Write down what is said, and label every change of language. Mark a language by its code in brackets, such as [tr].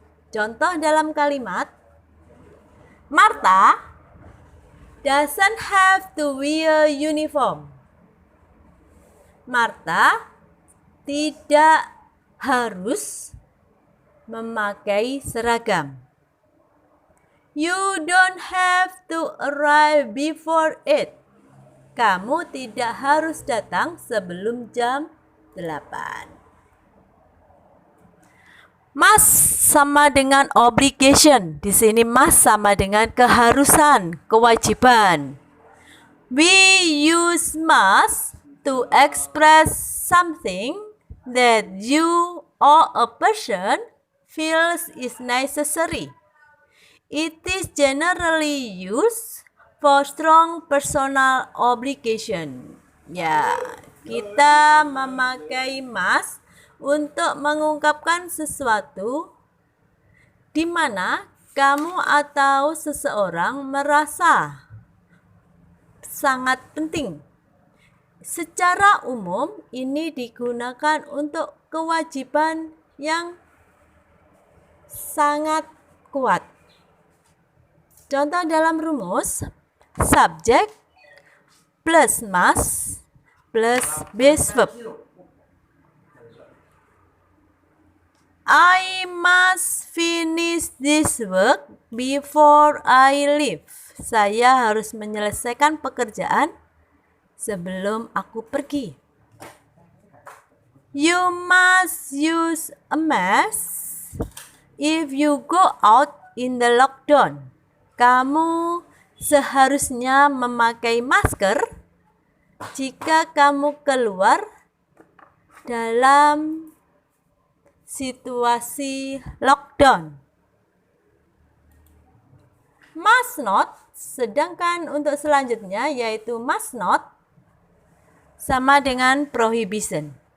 [id] Contoh dalam kalimat, [en] Martha doesn't have to wear uniform. [id] Martha tidak harus memakai seragam. [en] You don't have to arrive before 8. [id] Kamu tidak harus datang sebelum jam 8. Must sama dengan obligation. Di sini must sama dengan keharusan, kewajiban. [en] We use must to express something that you or a person feels is necessary. It is generally used for strong personal obligation. [id] Ya, kita memakai must untuk mengungkapkan sesuatu di mana kamu atau seseorang merasa sangat penting. Secara umum, ini digunakan untuk kewajiban yang sangat kuat. Contoh dalam rumus, subject plus must plus base verb. [en] I must finish this work before I leave. [id] Saya harus menyelesaikan pekerjaan sebelum aku pergi. [en] You must use a mask if you go out in the lockdown. [id] Kamu seharusnya memakai masker jika kamu keluar dalam situasi lockdown. Must not, sedangkan untuk selanjutnya yaitu must not sama dengan prohibition.